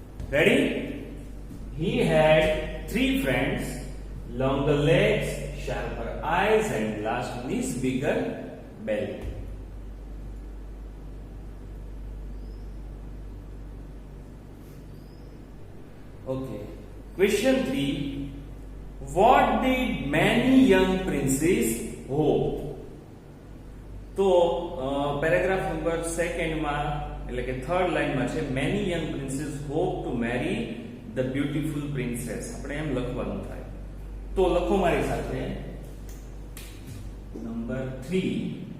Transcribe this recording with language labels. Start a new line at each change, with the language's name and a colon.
English: Ready? He had 3 friends, longer legs, sharper eyes and last one is bigger belly. Okay. Question 3. What did many young princes hope?
Gujarati: તો paragraph number 2 માં એટલે કે third લાઈનમાં છે
English: many young princes hope to marry the beautiful princess.
Gujarati: આપણે એમ લખવાનું થાય. तो लखो मारी साथे नंबर 3